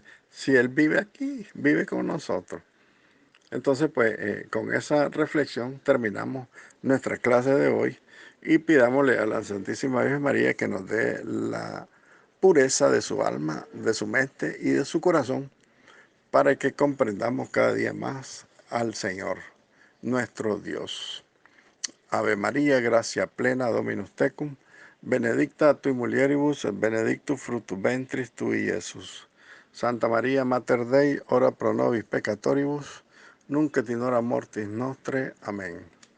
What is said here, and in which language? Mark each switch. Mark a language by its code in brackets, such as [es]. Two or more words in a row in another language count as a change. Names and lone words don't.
[es] Si Él vive aquí, vive con nosotros. Entonces, pues, con esa reflexión terminamos nuestra clase de hoy y pidámosle a la Santísima Virgen María que nos dé la pureza de su alma, de su mente y de su corazón para que comprendamos cada día más al Señor, nuestro Dios. [la] Ave María, gracia plena, Dominus tecum, benedicta tui mulieribus, et benedictus fructus ventris tui, Iesus. Santa María, Mater Dei, ora pro nobis peccatoribus, nunc et in hora mortis nostre. [es] Amén.